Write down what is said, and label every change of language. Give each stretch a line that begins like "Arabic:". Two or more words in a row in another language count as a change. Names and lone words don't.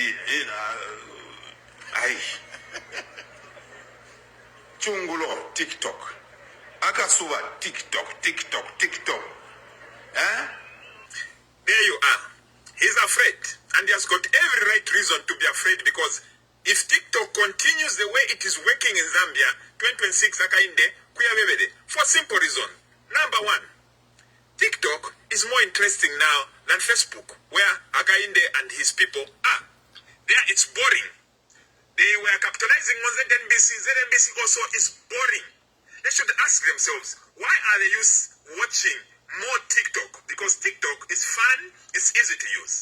Bemba: Chungulo, TikTok. Akasuba, TikTok, TikTok, TikTok.
English: Eh? There you are. He's afraid. And he has got every right reason to be afraid because if TikTok continues the way it is working in Zambia, 2026 akainde, kuyabebede, for simple reason. Number one, TikTok is more interesting now than Facebook, where Akainde and his people are. There it's boring. They were capitalizing on ZNBC. ZNBC also is boring. They should ask themselves, why are the youth watching more TikTok because TikTok is fun, it's easy to use.